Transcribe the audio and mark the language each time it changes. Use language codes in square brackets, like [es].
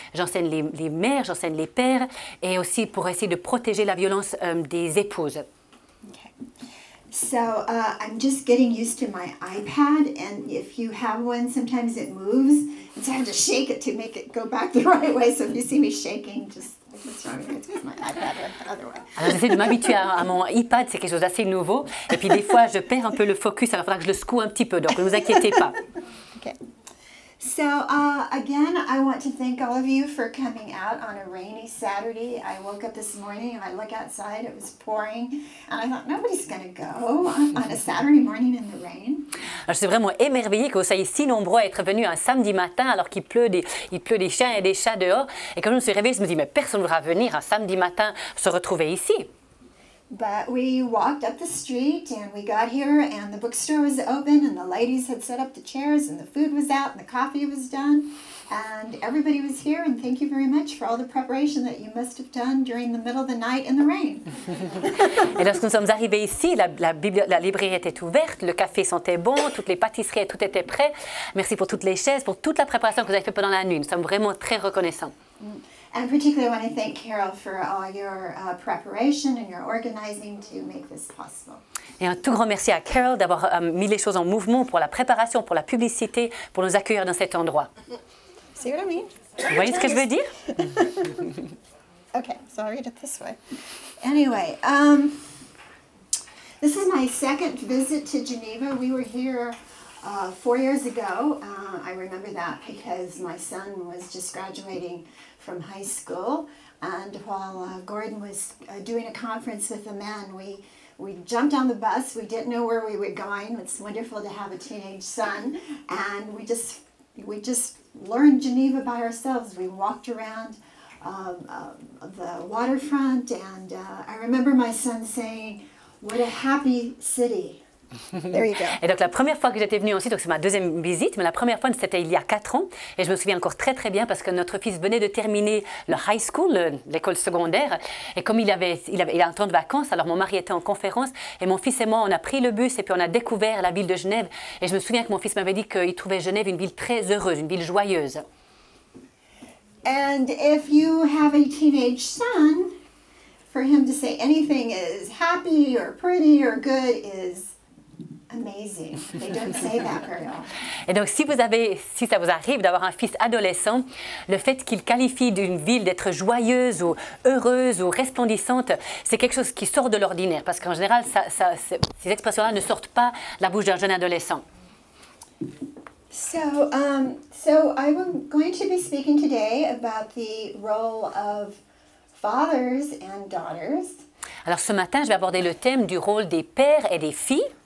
[fr] J'enseigne les mères, j'enseigne les pères, et aussi pour essayer de protéger la violence des épouses. [en] Okay. So I'm just getting used to my iPad, and if you have one, sometimes it moves, and so I have to shake it to make it go back the right way. So if you see me shaking, just what's wrong with it? It's my iPad went the other way. [fr] Alors j'essaie de m'habituer à mon iPad, c'est quelque chose d'assez nouveau, et puis des fois je perds un peu le focus, alors il faudra que je le secoue un petit peu, donc ne vous inquiétez pas. [en] Okay. So again, I want to thank all of you for coming out on a rainy Saturday. I woke up this morning and I look outside, it was pouring, and I thought, nobody's going to go on a Saturday morning in the rain. [fr] Alors, je suis vraiment émerveillée que vous soyez si nombreux à être venus un samedi matin alors qu'il pleut des chiens et des chats dehors. Et quand je me suis réveillée, je me dis, mais personne ne voudra venir un samedi matin se retrouver ici. [en] But we walked up the street and we got here and the bookstore was open and the ladies had set up the chairs and the food was out and the coffee was done and everybody was here, and thank you very much for all the preparation that you must have done during the middle of the night in the rain. [fr] Et lorsque nous sommes arrivés ici, la librairie était ouverte, le café sentait bon, toutes les pâtisseries, tout était prêt. Merci pour toutes les chaises, pour toute la préparation que vous avez faite pendant la nuit. Nous sommes vraiment très reconnaissants. [en] And particularly I want to thank Carol for all your preparation and your organizing to make this possible. [fr] Et un tout grand merci à Carol d'avoir mis les choses en mouvement pour la préparation, pour la publicité, pour nous accueillir dans cet endroit. [en] See what I mean? [fr] Vous voyez ce que je veux dire? [en] Okay, so I'll read it this way. Anyway, this is my second visit to Geneva. We were here 4 years ago. I remember that because my son was just graduating from high school, and while Gordon was doing a conference with the men, we jumped on the bus. We didn't know where we were going. It's wonderful to have a teenage son, and we just learned Geneva by ourselves. We walked around the waterfront, and I remember my son saying, "What a happy city." There you go. [fr] Et donc la première fois que j'étais venue ensuite, donc c'est ma deuxième visite, mais la première fois c'était il y a 4 ans, et je me souviens encore très très bien parce que notre fils venait de terminer le high school, l'école secondaire, et comme il a un temps de vacances, alors mon mari était en conférence, et mon fils et moi on a pris le bus et puis on a découvert la ville de Genève, et je me souviens que mon fils m'avait dit qu'il trouvait Genève une ville très heureuse, une ville joyeuse. [en] And if you have a teenage son, for him to say anything is happy or pretty or good is amazing. They don't say that very often. [fr] Et donc, si ça vous arrive d'avoir un fils adolescent, le fait qu'il qualifie d'une ville d'être joyeuse ou heureuse ou resplendissante, c'est quelque chose qui sort de l'ordinaire. Parce qu'en général, ces expressions-là ne sortent pas de la bouche d'un jeune adolescent. [en] So I'm going to be speaking today about the role of fathers and daughters. [fr] Alors, ce matin, je vais aborder le thème du rôle des pères et des filles.